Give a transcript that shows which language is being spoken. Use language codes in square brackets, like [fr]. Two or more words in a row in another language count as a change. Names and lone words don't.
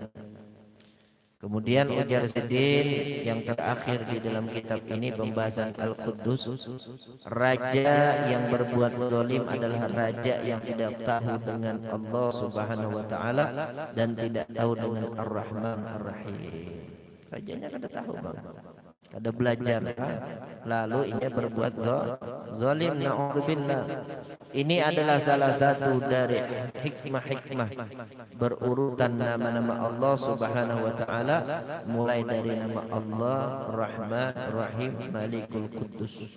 [id] Kemudian ujar Sidin yang terakhir di dalam kitab ini pembahasan Al-Quddus, raja yang berbuat zalim adalah raja yang tidak tahu dengan Allah [ar] سبحانه وتعالى [id] dan tidak tahu dengan Ar-Rahman Ar-Rahim. [bjn] Rajanya kada tahu, Bang. Kada belajar, lalu ia berbuat zalim, na'udzubillah. [id] Ini adalah salah satu dari hikmah-hikmah berurutan nama-nama Allah [ar] سبحانه وتعالى, [id] mulai dari nama Allah Rahman Rahim Malikul Quddus.